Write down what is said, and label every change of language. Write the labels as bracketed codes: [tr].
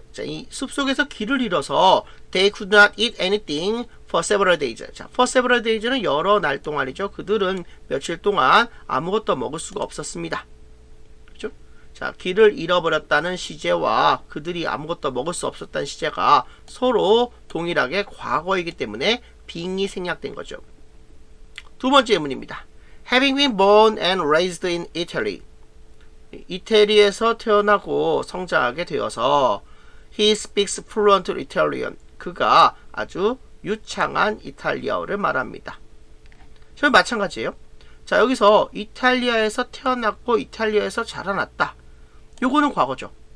[ko] 자, 이 숲속에서 길을 잃어서 [en] they could not eat anything for several days. [ko] 자, [en] for several days [ko] 는 여러 날 동안이죠. 그들은 며칠 동안 아무것도 먹을 수가 없었습니다. 그렇죠? 자, 길을 잃어버렸다는 시제와 그들이 아무것도 먹을 수 없었다는 시제가 서로 동일하게 과거이기 때문에 being이 생략된 거죠. 두 번째 예문입니다. [en] Having been born and raised in Italy. [ko] 이태리에서 태어나고 성장하게 되어서 [en] he speaks fluent Italian. [ko] 그가 아주 유창한 이탈리아어를 말합니다. 저희 마찬가지예요. 자, 여기서 이탈리아에서 태어났고 이탈리아에서 자라났다. 요거는 과거죠.